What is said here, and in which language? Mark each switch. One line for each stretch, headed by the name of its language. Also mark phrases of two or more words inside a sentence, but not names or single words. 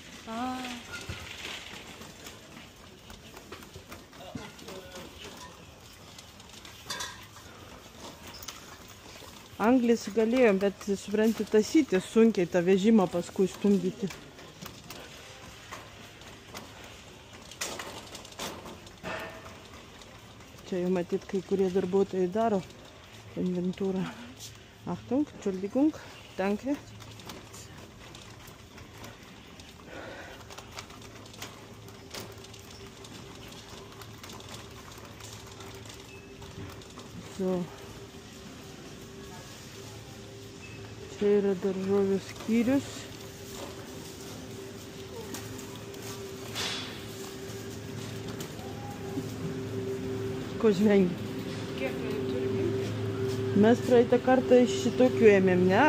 Lithuanian: Anglis galėjom, bet supranti, tasyti sunkiai tą vežimą paskui stumdyti. Čia jau matyt, kai kurie darbuotojai daro inventūrą.
German: Achtung, Entschuldigung, danke.
Lithuanian: So. Čia yra daržovių skyrius. Ko žvengi? Kiek turime? Mes praeitą kartą iš šitokių ėmėm, ne?